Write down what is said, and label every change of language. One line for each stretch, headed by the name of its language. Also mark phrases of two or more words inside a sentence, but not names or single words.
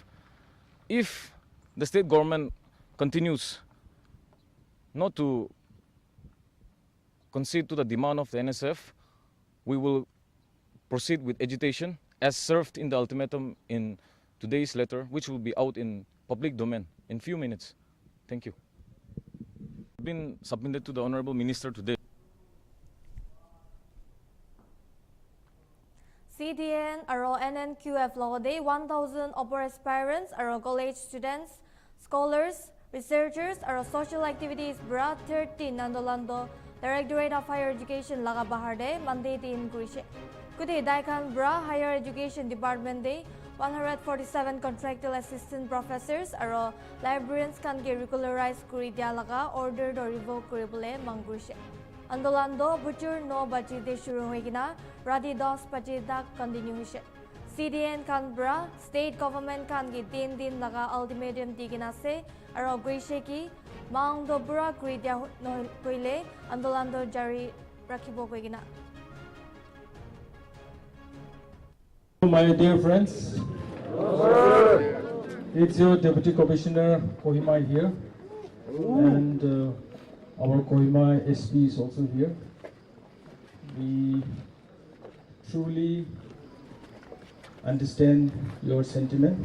English: If the state government continues not to concede to the demand of the NSF, we will proceed with agitation as served in the ultimatum in today's letter, which will be out in public domain in few minutes. Thank you. Been submitted to the Honorable Minister today.
Naga Pidgin: CDN aro NNQF logode 1,000
English: upper aspirants
Naga Pidgin: aro
English: college students, scholars, researchers
Naga Pidgin: aro
English: social activities
Naga Pidgin: bra 13 Nandolando Directorate of Higher Education laga baharde mandate in Kurishe. Kude Daikan bra Higher Education Department de 147
English: contractual assistant professors
Naga Pidgin: aro librarians kan ge regularized kuri dia laga order do revoke kuribole mangkurishe. Andolando butcher no baji de shuru hoigina rati 10 baji tak continue hoise. CDN kan bra
English: state government
Naga Pidgin: kan ge 3 din laga ultimatum digina se aro guishe ki mang do bra kuri dia no koile andolando jari rakhibo koigina.
English: My dear friends, it's your Deputy Commissioner Kohima here, and our Kohima SP is also here. We truly understand your sentiment.